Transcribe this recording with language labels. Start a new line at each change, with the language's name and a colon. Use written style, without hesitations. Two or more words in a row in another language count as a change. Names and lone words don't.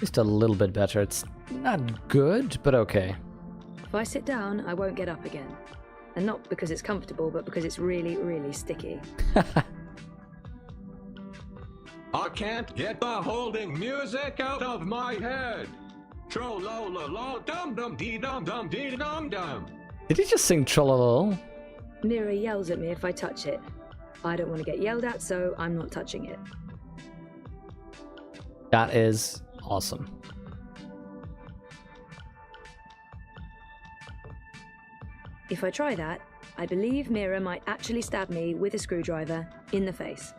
English: Just a little bit better. It's not good, but okay. If I sit down, I won't get up again. And not because it's comfortable, but because it's really, really sticky. I can't get the holding music out of my head. Tro-lo-lo-lo-dum-dum-dee-dum-dum-dee-dum-dum. Did he just sing Trollolol? Mira yells at me if I touch it. I don't want to get yelled at, so I'm not touching it. That is awesome. If I try that, I believe Mira might actually stab me with a screwdriver in the face.